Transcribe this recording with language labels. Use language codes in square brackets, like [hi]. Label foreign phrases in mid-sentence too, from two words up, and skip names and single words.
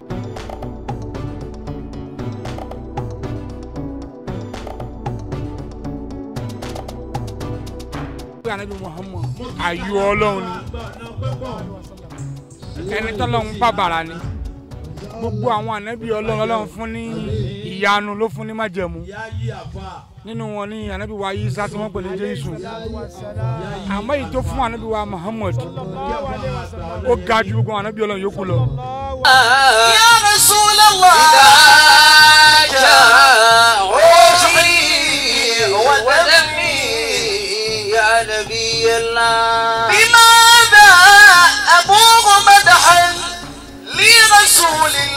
[yo] Ànábì Muhammad ayọ̀ Ọlọ́run ni ẹni tọ́lọ́run bàbàrà ni gbogbo àwọn ànábì Ọlọ́run fún ní ìyanu ló fún ní májẹ̀mú nínú wọn ní ànábì wa Ìsá tí wọ́n pè ní Jésù àmọ́ èyí tó fún ànábì wa Muhammad ó ga ju gbogbo ànábì Ọlọ́run yòókù lọ. [ar] يا رسول الله يا نبي الله بماذا أبوغ مدحا لرسول